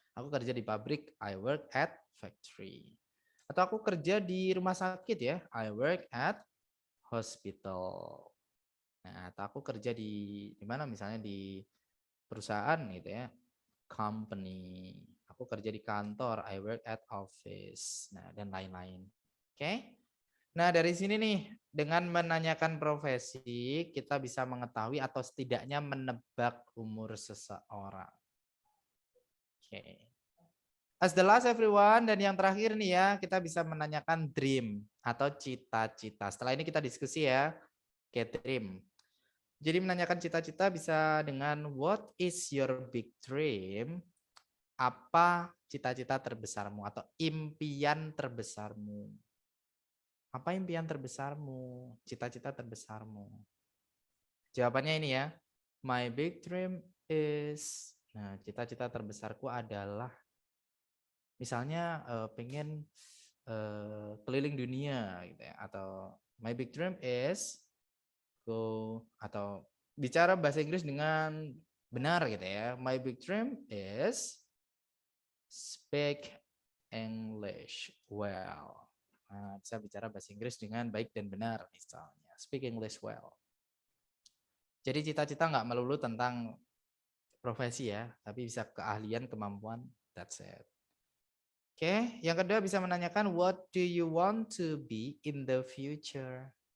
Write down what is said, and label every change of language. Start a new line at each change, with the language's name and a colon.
Indonesian: Aku kerja di pabrik,
English: I work at factory.
Indonesian: Atau aku kerja di rumah sakit ya,
English: I work at hospital.
Indonesian: Nah, atau aku kerja di mana misalnya di perusahaan gitu ya, company. Aku kerja di kantor,
English: I work at office.
Indonesian: Nah, dan lain-lain. Oke. Nah, dari sini nih, dengan menanyakan profesi, kita bisa mengetahui atau setidaknya menebak umur seseorang. Oke.
English: As the last everyone,
Indonesian: dan yang terakhir nih ya, kita bisa menanyakan dream atau cita-cita. Setelah ini kita diskusi ya, oke, dream. Jadi menanyakan cita-cita bisa dengan
English: what is your big dream?
Indonesian: Apa cita-cita terbesarmu atau impian terbesarmu? Apa impian terbesarmu? Cita-cita terbesarmu? Jawabannya ini ya.
English: My big dream is,
Indonesian: nah, cita-cita terbesarku adalah misalnya pengen keliling dunia gitu ya, atau
English: my big dream is go,
Indonesian: atau bicara bahasa Inggris dengan benar gitu ya.
English: My big dream is speak English well.
Indonesian: Nah, bisa bicara bahasa Inggris dengan baik dan benar misalnya.
English: Speak English well.
Indonesian: Jadi cita-cita nggak melulu tentang profesi ya, tapi bisa keahlian, kemampuan.
English: That's it.
Indonesian: Oke, yang kedua bisa menanyakan
English: what do you want to be in the future?